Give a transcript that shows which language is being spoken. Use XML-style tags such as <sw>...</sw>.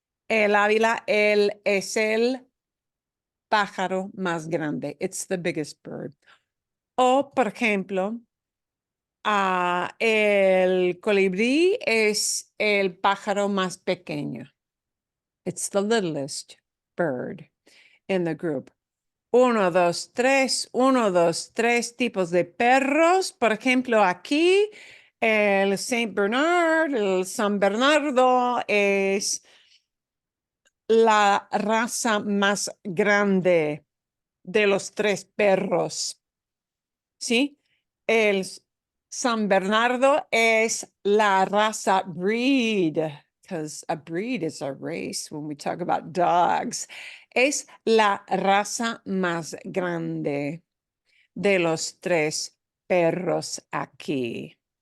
<es>El águila es el pájaro más grande.</es> <en>It's the biggest bird.</en> <es>O, por ejemplo, el colibrí es el pájaro más pequeño.</es> <en>It's the littlest bird in the group.</en> <es>1, 2, 3, 1, 2, 3 tipos de perros. Por ejemplo, aquí el Saint Bernard, el San Bernardo es la raza más grande de los 3 perros. ¿Sí? El San Bernardo es la raza</es> <en>breed, because a breed is a race when we talk about dogs.</en> <es>Es la raza más grande de los 3 perros aquí.</es>